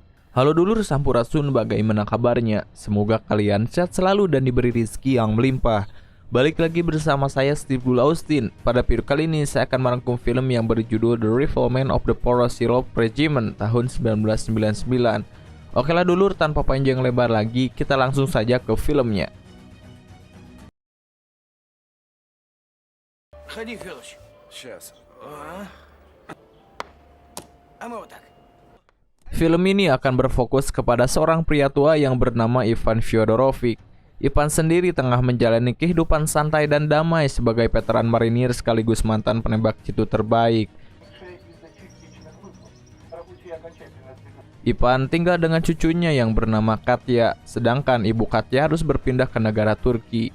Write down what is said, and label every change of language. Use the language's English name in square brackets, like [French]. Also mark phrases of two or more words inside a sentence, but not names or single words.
[Indonesian] Halo [Sundanese] dulur Sampurasun, [Indonesian] bagaimana kabarnya? Semoga kalian sehat selalu dan diberi rezeki yang melimpah. Balik lagi bersama saya Steve Gul Austin. Pada video kali ini saya akan merangkum film yang berjudul The Revolvement of the Porous Syrup Regiment tahun 1999. Oke lah dulur, tanpa panjang lebar lagi, kita langsung saja ke filmnya. [Russian] Ходи, Федоч. Сейчас. А мы вот так. [Indonesian] Film ini akan berfokus kepada seorang pria tua yang bernama Ivan Fyodorovic. Ivan sendiri tengah menjalani kehidupan santai dan damai sebagai veteran marinir sekaligus mantan penembak jitu terbaik. Ivan tinggal dengan cucunya yang bernama Katya, sedangkan ibu Katya harus berpindah ke negara Turki.